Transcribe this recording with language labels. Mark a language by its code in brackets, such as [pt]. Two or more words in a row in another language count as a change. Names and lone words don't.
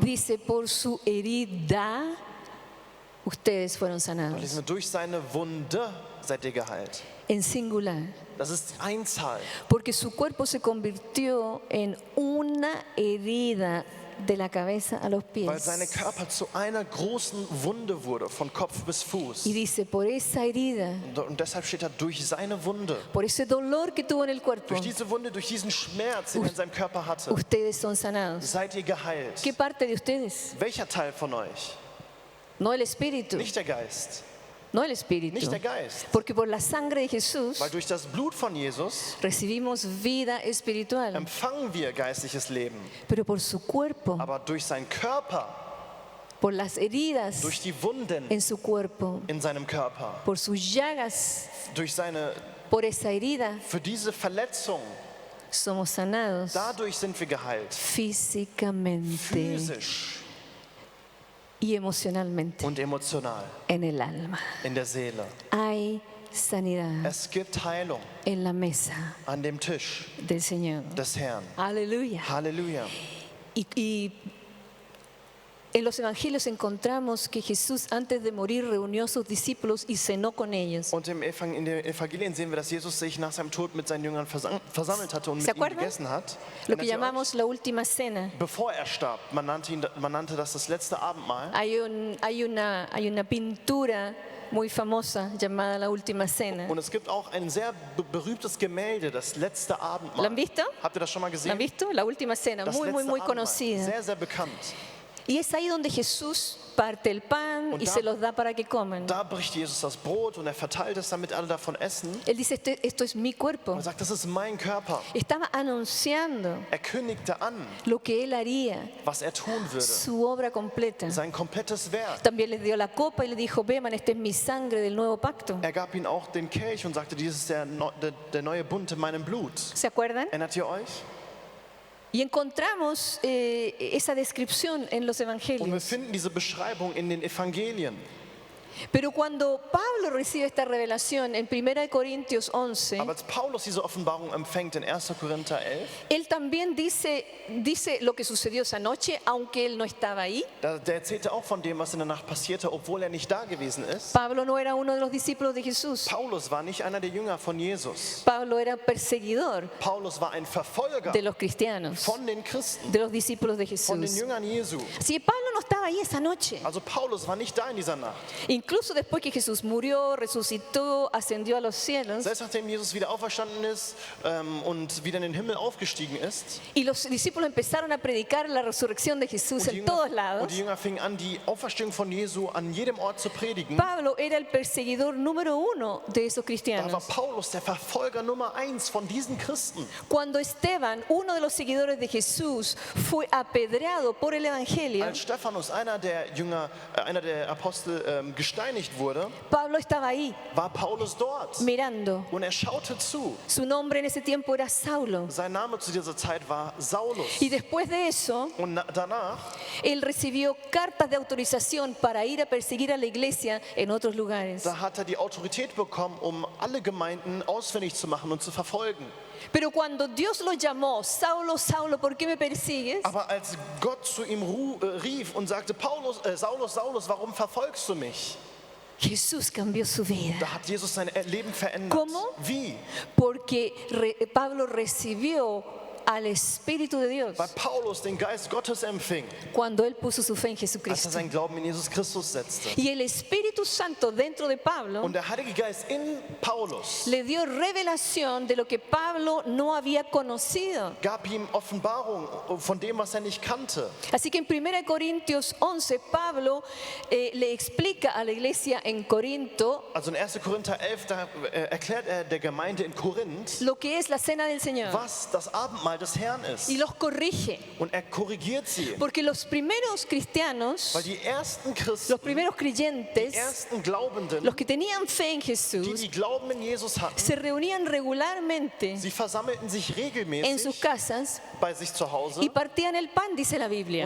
[es] dice, por su herida ustedes fueron [de] da lesen [es] sanados. [de] wir, durch seine Wunde seid ihr geheilt. [es] En singular. [de] Das ist Einzahl. [es] Porque su cuerpo se convirtió en una herida de la cabeza a los [de] Weil sein [es] pies. [de] Körper zu einer großen Wunde wurde, von Kopf bis Fuß. [es] Y dice, por esa herida, [de] Und deshalb steht da, durch seine Wunde, [es] por ese dolor que tuvo en el cuerpo, [de] durch diese Wunde, durch diesen Schmerz, den er in seinem Körper hatte, [es] ustedes son sanados. [de] seid ihr geheilt. [es] ¿Qué parte de ustedes? [de] Welcher Teil von euch? [es] No el espíritu, [de] Nicht der Geist. [es] no el espíritu. [de] Nicht der Geist. [es] Porque por la sangre de Jesús [de] Weil durch das Blut von Jesus [es] recibimos vida espiritual, [de] empfangen wir geistliches Leben. [es] pero por su cuerpo, [de] Aber durch seinen Körper, [es] por las heridas [de] durch die Wunden [es] en su cuerpo, [de] in seinem Körper, [es] por sus llagas, [de] durch seine, [es] por esa herida, [de] für diese Verletzung, [es] somos sanados [de] dadurch sind wir geheilt. [es] físicamente [de] Physisch [es] y emocionalmente [de] und emotional [es] en el alma. [de] in der Seele. [es] Hay sanidad [de] Es gibt Heilung [es] en la mesa [de] an dem Tisch [es] del Señor. [de] des Herrn. [es] Aleluya. [de] Halleluja. [es] Y en los evangelios encontramos que Jesús antes de morir reunió a sus discípulos y cenó con ellos. [de] Und in den Evangelien sehen wir, dass Jesus sich nach seinem Tod mit seinen Jüngern versammelt hatte und [es] ¿Se [de] mit ihnen [es] acuerdan? [de] gegessen hat. [es] Lo que [de] Erinnert ihr euch? [es] llamamos la última cena. [de] Bevor er starb, man nannte das das letzte Abendmahl. [es] Hay una pintura muy famosa llamada La Última Cena. [de] Und es gibt auch ein sehr berühmtes Gemälde, das letzte [es] ¿Lo [de] Abendmahl. [es] han visto? [de] Habt ihr das schon mal [es] ¿La [de] gesehen? [es] han visto? La Última Cena, [de] Das [es] muy, muy, [de] letzte [es] muy [de] Abendmahl. [es] conocida. [de] Sehr, sehr bekannt. [es] Y es ahí donde Jesús parte el pan [de] Und [es] y [de] da- [es] se los da para que coman. [de] Da bricht Jesus das Brot und er verteilt es, damit alle davon essen. [es] Él dice, esto es mi cuerpo. [de] Und er sagt, das ist mein Körper. [es] Estaba anunciando [de] Er kündigte an, [es] lo que él haría, [de] was er tun würde. [es] su obra completa. [de] Sein komplettes Werk. [es] También les dio la copa y le dijo, beban, esta es mi sangre del nuevo pacto. [de] Er gab ihnen auch den Kelch und sagte, dies ist der neue Bund in meinem Blut. [es] ¿Se acuerdan? [de] Erinnert ihr euch? [es] Y encontramos esa descripción en los [de] Und wir [es] evangelios. [de] finden diese Beschreibung in den Evangelien. [es] Pero cuando Pablo recibe esta revelación en 1 Corintios 11, [de] Aber als Paulus diese Offenbarung empfängt in 1. Korinther 11, [es] él también dice lo que sucedió esa noche, aunque él no estaba ahí. [de] der erzählte auch von dem, was in der Nacht passierte, obwohl er nicht da gewesen ist. [es] Pablo no era uno de los discípulos de Jesús. [de] Paulus war nicht einer der Jünger von Jesus. [es] Pablo era perseguidor [de] Paulus war ein Verfolger [es] de los cristianos, [de] von den Christen, [es] de los discípulos de [de] von den [es] Jesús. [de] Jüngern Jesu. [es] Sí, Pablo no estaba ahí esa noche. [de] Also Paulus war nicht da in dieser Nacht. [es] Incluso después que Jesús murió, resucitó, ascendió a los cielos [de] Selbst nachdem Jesus wieder auferstanden ist und wieder in den Himmel aufgestiegen ist. [es] y los discípulos empezaron a predicar la resurrección de Jesús [de] Und die [es] en todos [de] und [es] lados, [de] die Jünger fingen an, die Auferstehung von Jesu an jedem Ort zu predigen. [es] Pablo era el perseguidor número uno de esos [de] Da war [es] cristianos. [de] Paulus der Verfolger Nummer 1 von diesen Christen. [es] Cuando Esteban, uno de los seguidores de Jesús, fue apedreado por el Evangelio, [de] Als Stephanus, einer der Apostel, gesteinigt wurde, [es] Pablo estaba ahí [de] war Paulus dort. [es] mirando. [de] Und er schaute zu. [es] Su nombre en ese tiempo era Saulo. [de] Sein Name zu dieser Zeit war Saulus. [es] Y después de eso, [de] Und danach [es] él recibió cartas de autorización para ir a perseguir a la iglesia en otros lugares. [de] da hat er die Autorität bekommen, alle Gemeinden ausfindig zu machen und zu verfolgen. [es] Pero cuando Dios lo llamó, Saulo, Saulo, ¿por qué me persigues? [de] Aber als Gott zu ihm rief und sagte, Saulus, Saulus, warum verfolgst du mich? [es] Jesús cambió su vida. [de] Da hat Jesus sein Leben verändert. [es] ¿Cómo? [de] Wie? [es] Porque Pablo recibió al Espíritu de Dios [de] Weil Paulus den Geist Gottes empfing, [es] cuando él puso su fe en [de] als er [es] Jesucristo. [de] seinen Glauben in Jesus Christus setzte. [es] Y el Espíritu Santo dentro de Pablo [de] Und der Heilige Geist in Paulus [es] le dio revelación de lo que Pablo no había conocido. [de] gab ihm Offenbarung von dem, was er nicht kannte. [es] Así que en 1 Corintios 11, Pablo le explica a la iglesia en Corinto [de] Also in 1. Korinther 11, da erklärt er der Gemeinde in Korinth, [es] lo que es la cena del Señor. [de] was das Abendmahl des Herrn ist. [es] y los corrige. [de] Und er korrigiert sie. [es] Porque los primeros cristianos, [de] Weil die ersten Christen, [es] los primeros [de] die [es] creyentes, [de] ersten Glaubenden, [es] los que tenían fe en [de] die [es] Jesús, [de] Glauben in Jesus hatten, [es] se reunían regularmente [de] sie versammelten sich [es] en sus [de] regelmäßig [es] casas [de] bei sich zu Hause [es] y partían el pan, dice la Biblia,